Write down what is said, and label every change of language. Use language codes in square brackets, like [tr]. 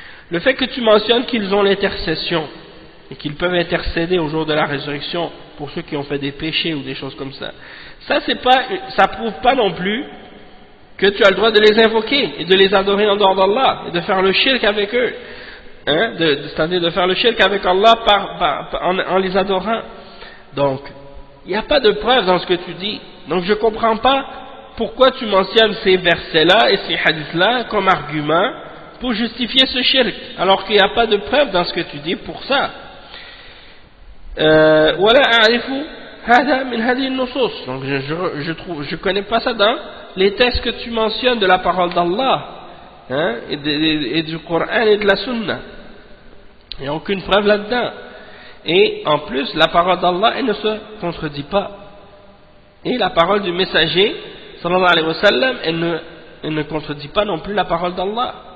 [fr] Le fait que tu mentionnes qu'ils ont l'intercession et qu'ils peuvent intercéder au jour de la résurrection pour ceux qui ont fait des péchés ou des choses comme ça, ça prouve pas non plus que tu as le droit de les invoquer et de les adorer en dehors d'Allah et de faire le shirk avec eux, hein, c'est-à-dire de faire le shirk avec Allah en les adorant. Donc, il n'y a pas de preuve dans ce que tu dis. Donc, je ne comprends pas pourquoi tu mentionnes ces versets-là et ces hadiths-là comme argument pour justifier ce shirk, alors qu'il n'y a pas de preuve dans ce que tu dis pour ça. [ar] ولا أعرف هذا من هذه النصوص. [fr] Donc je connais pas ça dans les textes que tu mentionnes de la parole d'Allah, hein, et du Coran et de la Sunna. Il n'y a aucune preuve là-dedans. Et en plus, la parole d'Allah, elle ne se contredit pas. Et la parole du messager, sallallahu alayhi wa sallam, elle ne contredit pas non plus la parole d'Allah.